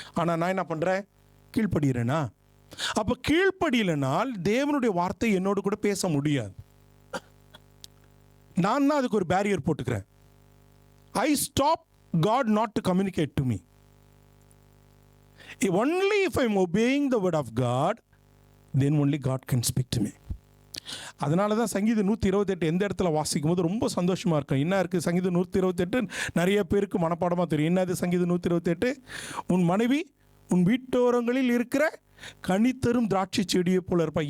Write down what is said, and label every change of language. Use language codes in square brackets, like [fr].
[ta] ஆனால் நான் என்ன பண்ணுறேன், கீழ்ப்படுகிறேனா? அப்போ கீழ்ப்படியலைனால் தேவனுடைய வார்த்தை என்னோடு கூட பேச முடியாது. நான் தான் அதுக்கு ஒரு பேரியர் போட்டுக்கிறேன். [en] I stop God not to communicate to me. Only if I'm obeying the word of God, then only God can speak to me. [ta] அதனால தான் சங்கீதம் 128 எந்த இடத்துல வாசிக்கும் போது ரொம்ப சந்தோஷமாக இருக்கும். என்ன இருக்குது சங்கீதம் 128? நிறைய பேருக்கு மனப்பாடமாக தெரியும். என்னது சங்கீதம் 128? உன் மனைவி உன் வீட்டோரங்களில் இருக்கிற கனித்தரும் திராட்சை செடியை போல இருப்பா.